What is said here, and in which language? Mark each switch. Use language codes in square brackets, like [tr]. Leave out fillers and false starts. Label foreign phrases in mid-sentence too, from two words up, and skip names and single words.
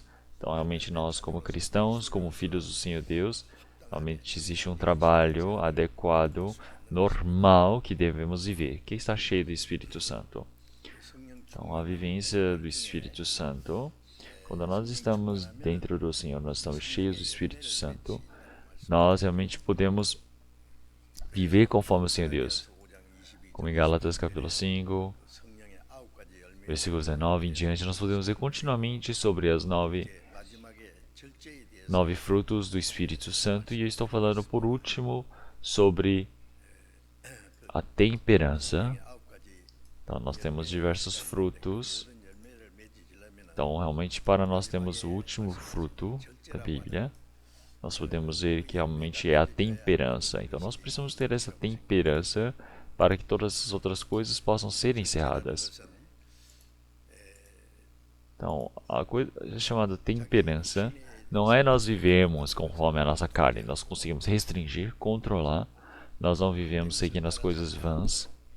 [pt] Então, realmente, nós, como cristãos, como filhos do Senhor Deus, realmente existe um trabalho adequado, normal, que devemos viver, que está cheio do Espírito Santo. Então, a vivência do Espírito Santo, quando nós estamos dentro do Senhor, nós estamos cheios do Espírito Santo, nós realmente podemos viver conforme o Senhor Deus. Como em Gálatas capítulo 5, [ko] 성령의 9가지 열매 [pt] versículo 19 em diante, nós podemos ver continuamente sobre as [ko] 마지막에 절제에 대해서 [pt] 9 frutos do Espírito Santo. E eu estou falando por último sobre a temperança. [ko] 9가지 [pt] Então, nós temos diversos frutos. [ko] 그런 열매를 맺으려면 [pt] Então, realmente, para nós temos o último fruto da Bíblia, nós podemos ver que realmente é a temperança. Então, nós precisamos ter essa temperança para que todas as outras coisas possam ser encerradas. Então, a coisa chamada temperança não é nós vivemos conforme a nossa carne, nós conseguimos restringir, controlar, nós não vivemos seguindo as coisas vãs.